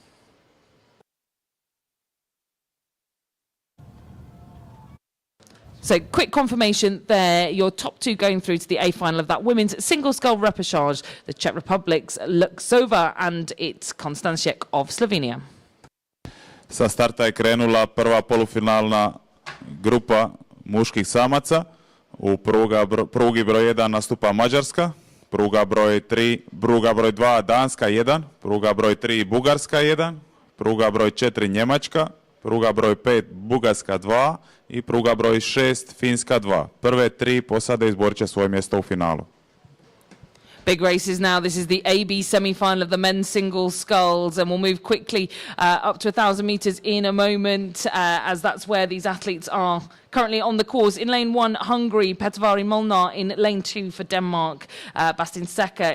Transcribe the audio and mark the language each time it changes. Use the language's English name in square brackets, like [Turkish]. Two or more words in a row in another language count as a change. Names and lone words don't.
[English] So quick confirmation there, your top two going through to the A final of that women's single scull repechage, the Czech Republic's Luksova and it's Konstanciak of Slovenia. [Croatian] Sa starta je krenula prva polufinalna grupa muških samaca. U prugi broj 1 nastupa Mađarska, pruga broj 2 Danska 1, pruga broj 3 Bugarska 1, pruga broj 4 Njemačka, pruga broj 5 Bugarska 2 i pruga broj 6 Finska 2. Prve tri posade izborit će svoje mjesto u finalu. [English] Big races now. This is the AB semi-final of the men's single sculls, and we'll move quickly up to 1,000 meters in a moment, as that's where these athletes are currently on the course. In lane 1, Hungary, Petvari Molnar. In lane 2 for Denmark, Bastin Seka.